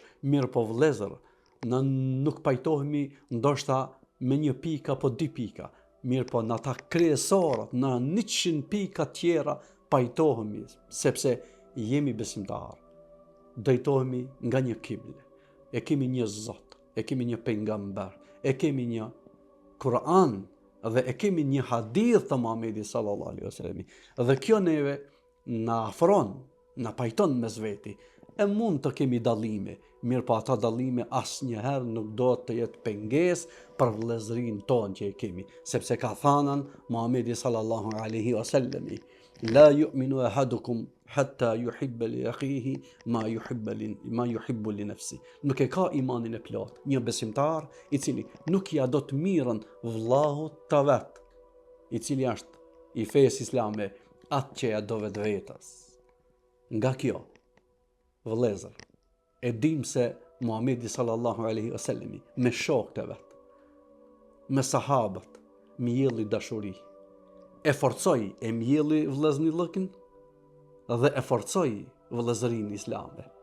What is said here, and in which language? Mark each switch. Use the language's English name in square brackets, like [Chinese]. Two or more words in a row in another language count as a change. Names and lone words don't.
[Albanian] mirë po vëllezër, në nuk pajtohemi ndoshta me 1 pikë apo 2 pika, mirë po në ata kryesorët, në 100 pika tjera pajtohemi, sepse jemi besimtarë, drejtohemi nga një kible, e kemi një Zot, e kemi një pejgamber, e kemi një Kur'an dhe e kemi një hadith të Muhamedit [Arabic] صلى الله عليه وسلم. [Albanian] Dhe kjo neve na afron, na pajton mes veti. E mund të kemi dallime, mirë po ata dallime asnjëherë nuk do të jetë pengesë për vëllezërinë tonë që e kemi, sepse ka thënë Muhamedi [Arabic] صلى الله عليه وسلم: لا يؤمن أحدكم حتى يحب لأخيه ما يحب لنفسي. [Albanian] Nuk e ka imanin e plot një besimtar i cili nuk ja do të mirën vllahut të vet, i cili është i fesë islame, atë që ja do vetvetes. Nga kjo, vëllezër, e dim se Muhamedi [Arabic] صلى الله عليه وسلم [Albanian] me shokët e vet, me sahabët, mjelli dashuri, e forcoi e mjelli vëllezërinë dhe e forcoi vëllezërinë islame.